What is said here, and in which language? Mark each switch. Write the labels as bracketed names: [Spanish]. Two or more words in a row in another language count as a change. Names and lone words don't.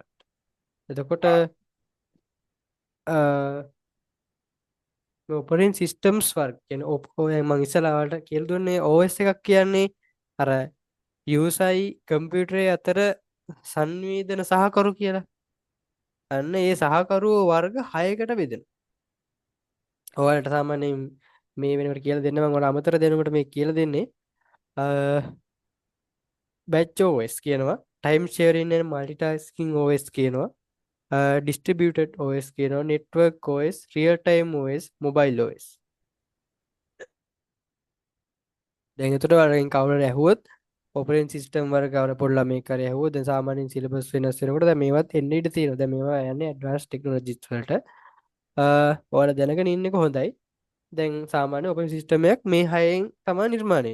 [Sinhala] එතකොට [English] operating systems work [Sinhala] කියන්නේ ඔය මම ඉස්සලාවට කියලා දුන්නේ OS එකක් කියන්නේ අර යූසයි කම්පියුටරේ අතර සංවේදන සහකරු කියලා. අන්න ඒ සහකරු වර්ග 6කට බෙදෙනවා. ඔයාලට සාමාන්‍යයෙන් මේ වෙනකොට කියලා දෙන්න මම ඔයාලට අමතර දෙනකොට මේ කියලා දෙන්නේ [English] batch OS [Sinhala] කියනවා, [English] time sharing and multitasking OS කියනවා, distributed OS කියනවා, network OS, real time OS, mobile OS. [Sinhala] දැන් එතකොට වලින් කවුරුහරි ඇහුවොත් [English] operating system [Sinhala] වර්ග කවුරු පොඩි ළමෙක් හරි ඇහුවොත් දැන් සාමාන්‍යයෙන් සිලබස් වෙනස් වෙනකොට දැන් මේවත් එන්න ඉඩ තියෙනවා. දැන් මේවා යන්නේ [English] advanced technologies [Sinhala] වලට. ඔයාලා දැනගෙන ඉන්නක හොඳයි. දැන් සාමාන්‍ය [English] operating system [Sinhala] එකක් මේ 6න් තමයි නිර්මාණය.